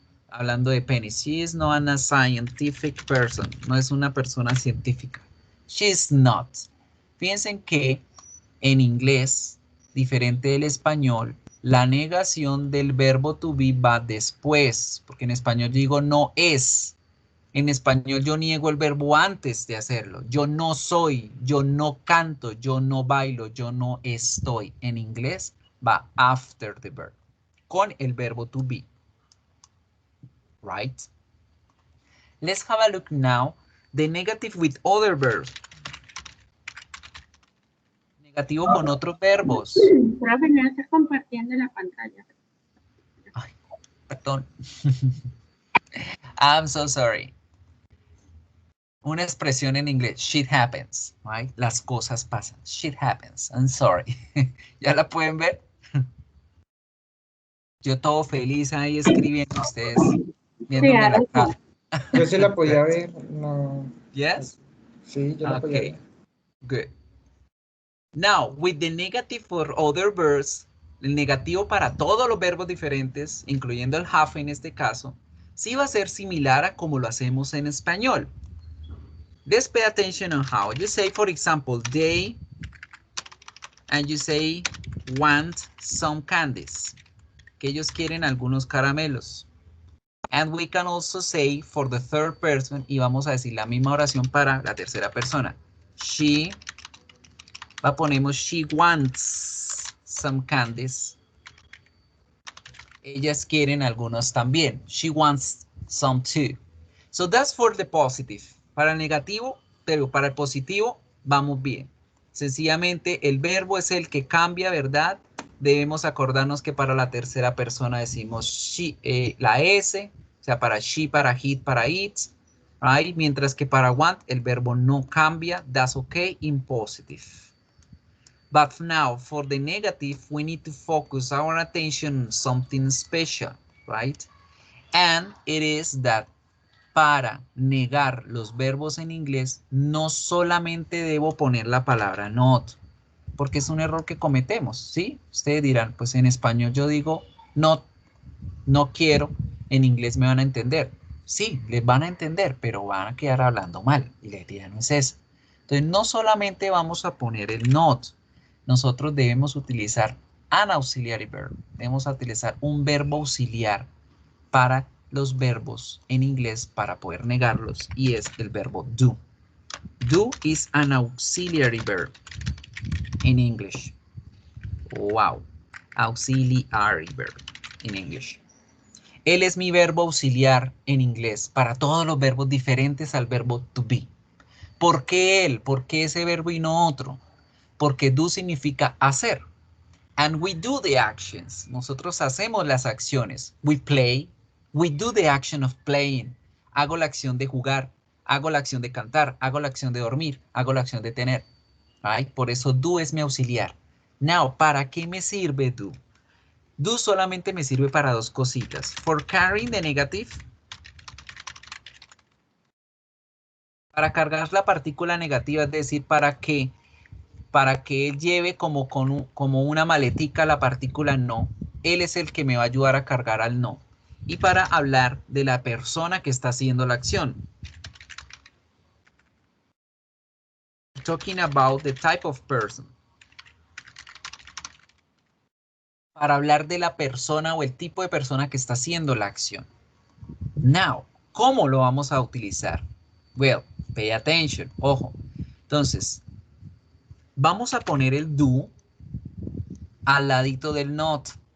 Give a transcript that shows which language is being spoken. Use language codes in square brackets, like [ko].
[es] Hablando de Penny, [en] she is not a scientific person. [es] No es una persona científica. [en] She's not. [es] Piensen que en inglés, diferente del español, la negación del verbo to be va después, porque en español yo digo no es. En español yo niego el verbo antes de hacerlo. Yo no soy, yo no canto, yo no bailo, yo no estoy. En inglés, va [en] after the verb, [es] con el verbo to be. [en] Right? Let's have a look now. The negative with other verbs. [es] Negativo con otros verbos. Profe, no está compartiendo la pantalla. Ay, perdón. [en] I'm so sorry. [es] Una expresión en inglés, [en] shit happens, right? [es] Las cosas pasan, [en] shit happens, I'm sorry. [es] ¿Ya la pueden ver? Yo todo feliz ahí escribiendo, ustedes viéndome la cara. Yo se la podía ver, no. [en] Yes? [es] Sí, yo la podía ver. [en] Good. Now, with the negative for other verbs, [es] el negativo para todos los verbos diferentes, incluyendo el have en este caso, sí va a ser similar a como lo hacemos en español. [en] Let's pay attention on how. You say, for example, they, and you say, want some candies. [es] Que ellos quieren algunos caramelos. [en] And we can also say for the third person, [es] y vamos a decir la misma oración para la tercera persona. [en] She, [es] ponemos [en] she wants some candies. [es] Ellas quieren algunos también. [en] She wants some too. So that's for the positive. [es] Para el negativo, pero para el positivo, vamos bien. Sencillamente, el verbo es el que cambia, ¿verdad? Debemos acordarnos que para la tercera persona decimos she, la S, o sea, para she, para he, para it, [en] right? [es] Mientras que para want, el verbo no cambia. [en] That's okay in positive. But now, for the negative, we need to focus our attention on something special, right? And it is that [es] para negar los verbos en inglés, no solamente debo poner la palabra not, porque es un error que cometemos, ¿sí? Ustedes dirán, pues en español yo digo not, no quiero, en inglés me van a entender. Sí, les van a entender, pero van a quedar hablando mal, y la idea no es esa. Entonces, no solamente vamos a poner el not, nosotros debemos utilizar [en] an auxiliary verb, [es] debemos utilizar un verbo auxiliar para los verbos en inglés para poder negarlos, y es el verbo do. [en] Do is an auxiliary verb in English. Wow. Auxiliary verb in English. [es] Él es mi verbo auxiliar en inglés para todos los verbos diferentes al verbo to be. ¿Por qué él? ¿Por qué ese verbo y no otro? Porque do significa hacer. [en] And we do the actions. [es] Nosotros hacemos las acciones. [en] We play. We do the action of playing. [es] Hago la acción de jugar. Hago la acción de cantar. Hago la acción de dormir. Hago la acción de tener. [en] Right? [es] Por eso do es mi auxiliar. [en] Now, [es] ¿para qué me sirve do? Do solamente me sirve para dos cositas. [en] For carrying the negative. [es] Para cargar la partícula negativa, es decir, para que él lleve como una maletica la partícula no. Él es el que me va a ayudar a cargar al no. Y para hablar de la persona que está haciendo la acción. [en] Talking about the type of person. [es] Para hablar de la persona o el tipo de persona que está haciendo la acción. Now, ¿cómo lo vamos a utilizar? [en] Well, pay attention. [es] Ojo. Entonces, vamos a poner el do al ladito del not.